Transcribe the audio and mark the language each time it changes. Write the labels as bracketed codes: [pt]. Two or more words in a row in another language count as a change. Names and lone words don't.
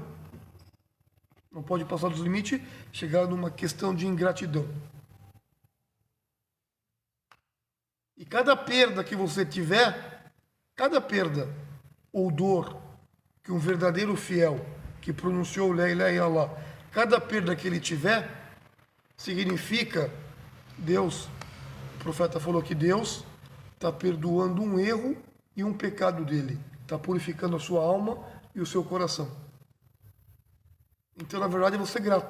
[pt] Não pode passar dos limites, chegar numa questão de ingratidão. E cada perda que você tiver, cada perda ou dor que um verdadeiro fiel que pronunciou [ar] لا إله إلا الله, [pt] cada perda que ele tiver, significa Deus, o profeta falou que Deus está perdoando um erro e um pecado dele, está purificando a sua alma e o seu coração. Então, na verdade, é você grato.